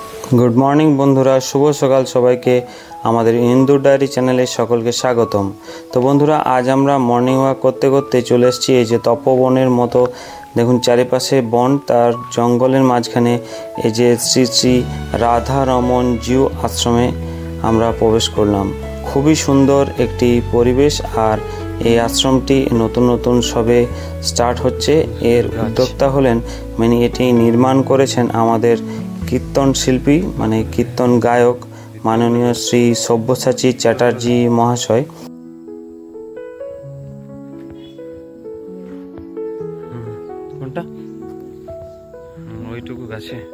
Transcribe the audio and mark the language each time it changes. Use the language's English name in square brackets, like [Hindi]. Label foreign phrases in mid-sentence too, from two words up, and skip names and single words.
[English] Good morning [Bangla] বন্ধুরা শুভ সকাল সবাইকে আমাদের হিন্দু ডায়েরি চ্যানেলে সকলকে স্বাগতম। তো বন্ধুরা আজ আমরা [English] morning walk [Bangla] করতে করতে চলে এসেছি এই যে তপোবনের মতো দেখুন চারিপাশে বন তার জঙ্গলের মাঝখানে এই যে শ্রী শ্রী রাধা রমন জিউ আশ্রমে আমরা প্রবেশ করলাম। খুবই সুন্দর একটি পরিবেশ আর এই আশ্রমটি নতুন নতুন সবে স্টার্ট হচ্ছে। এর উদ্যোক্তা হলেন মানে এটি নির্মাণ করেছেন আমাদের কীর্তন শিল্পী মানে কীর্তন গায়ক মাননীয় শ্রী সব্যসাচী চ্যাটার্জি মহাশয়। কোনটা ওইটুকু গাছে।